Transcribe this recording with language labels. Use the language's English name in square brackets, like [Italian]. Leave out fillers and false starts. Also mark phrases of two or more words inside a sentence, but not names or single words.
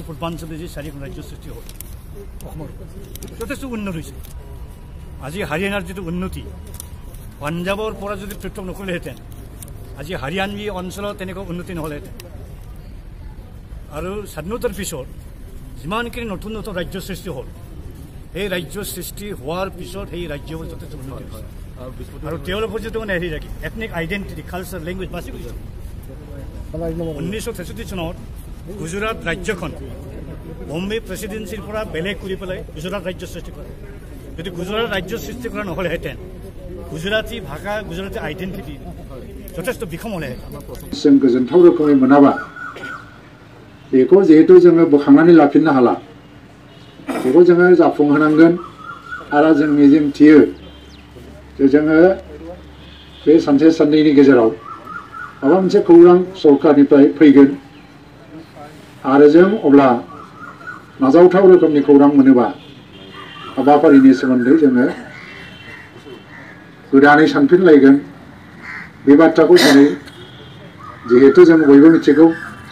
[Assamese] পূৰ্বাঞ্চলে যে 4খন ৰাজ্য সৃষ্টি হ'ল অসমৰ যথেষ্ট উন্নত হৈছে আজি হাৰিয়ানাৰ যিটো উন্নতি পাঞ্জাবৰ পৰা যদি পৃথক নকৰিলেহেঁতেন আজি হাৰিয়ানবী অঞ্চলত তেনেকুৱা উন্নতি নহ'লেহেঁতেন আৰু স্বাধীনতাৰ পিছত যিমানখিনি নতুন নতুন ৰাজ্য সৃষ্টি হ'ল এই ৰাজ্য সৃষ্টি হোৱাৰ পিছত সেই ৰাজ্যবোৰ যথেষ্ট উন্নতি হয় আৰু তেওঁলোকৰ যিটো মানে হেৰি ৰাখি [English] ethnic identity culture language [Assamese] বাছি গৈছে 1963 চনত গুজৰাট ৰাজ্যখন বম্বে প্ৰেচিডেন্সিৰ পৰা বেলেগ কৰি পেলাই গুজৰাট ৰাজ্য সৃষ্টি কৰে যদি গুজৰাট ৰাজ্য সৃষ্টি কৰা নহ'লেহেঁতেন গুজৰাটী ভাষা গুজৰাটী আইডেণ্টিটি যথেষ্ট বিষম হ'লেহেঁতেন [Bodo] जों गोजोनथाव रोखोमै मोनाबा बेखौ जिहेतु जोङो बोखांनानै लाफिननो हाला बेखौ जोङो जाफुंहोनांगोन आरो जों मिजिं थियो जे जोङो बे सानसे साननैनि गेजेराव माबा मोनसे खौरां सरकारनिफ्राय फैगोन आरो जों अब्ला नाजावथाव रोखोमनि खौरां मोनोबा हाबाफारिनि सोमोन्दै जोङो गोदानै सानफिनलायगोन बे बाथ्राखौ दिनै जिहेतु जों बयबो मिथिगौ